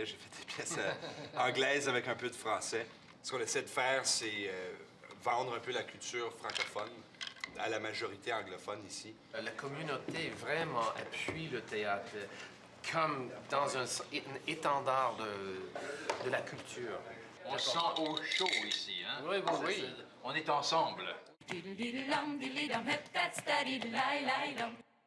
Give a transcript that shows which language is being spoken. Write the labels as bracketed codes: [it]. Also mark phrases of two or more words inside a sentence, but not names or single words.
[fr] J'ai fait des pièces anglaises avec un peu de français. Ce qu'on essaie de faire, c'est vendre un peu la culture francophone à la majorité anglophone ici. La communauté vraiment appuie le théâtre comme dans un étendard de la culture. On se sent au chaud ici, hein? Oui, oui. On est ensemble. Diddle diddle dum, diddly dum, hip, that's da diddle, lie, lie, dum.